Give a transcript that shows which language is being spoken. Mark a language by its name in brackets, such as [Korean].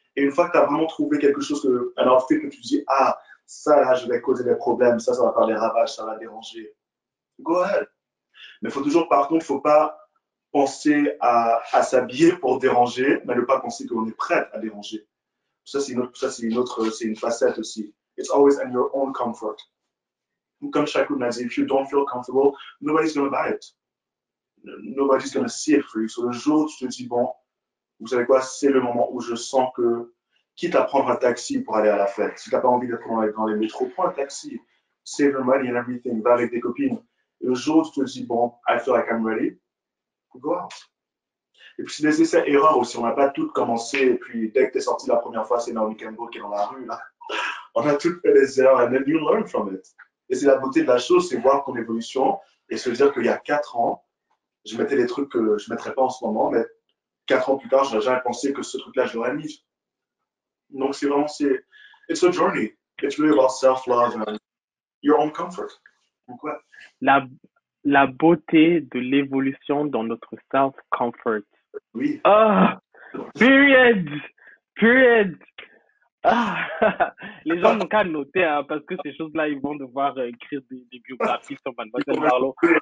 [French] Et une fois que tu as vraiment trouvé quelque chose, un outfit que tu dis, ah, ça là, je vais causer des problèmes, ça va faire des ravages, ça va déranger. [English] Go ahead. [French] Mais il faut toujours, par contre, il ne faut pas penser à s'habiller pour déranger, mais ne pas penser qu'on est prêt à déranger. Ça, c'est une facette aussi. [English] It's always in your own comfort. [French] Comme Chakoun l'a dit, [English] if you don't feel comfortable, nobody's going to buy it. Nobody's going to see it for you. [French] So, le jour où tu te dis, bon, vous savez quoi, c'est le moment où je sens que, quitte à prendre un taxi pour aller à la fête, si tu n'as pas envie d'être dans les métros, prends un taxi, [English] save your money and everything, [French] va avec tes copines. Et le jour où tu te dis, bon, [English] I feel like I'm ready, go out. [French] Et puis c'est des essais-erreurs aussi, on n'a pas toutes commencé, et puis dès que tu es sorti la première fois, c'est Naomi Campbell qui est dans la rue, là. On a toutes fait des erreurs, [English] and then you learn from it. [French] Et c'est la beauté de la chose, c'est voir ton évolution, et se dire qu'il y a 4 ans, je mettais des trucs que je ne mettrais pas en ce moment, mais 4 ans plus tard, je n'aurais jamais pensé que ce truc-là, je l'aurais mis. Donc c'est vraiment, [English] it's a journey. It's really about self-love and your own comfort. [French] Donc ouais. La beauté de l'évolution dans notre self-comfort. Oui. [English] Ah! Period! Ah! [French] Les gens n'ont qu'à noter, hein, parce que ces choses-là, ils vont devoir écrire des biographies sur Mademoiselle Marlowe.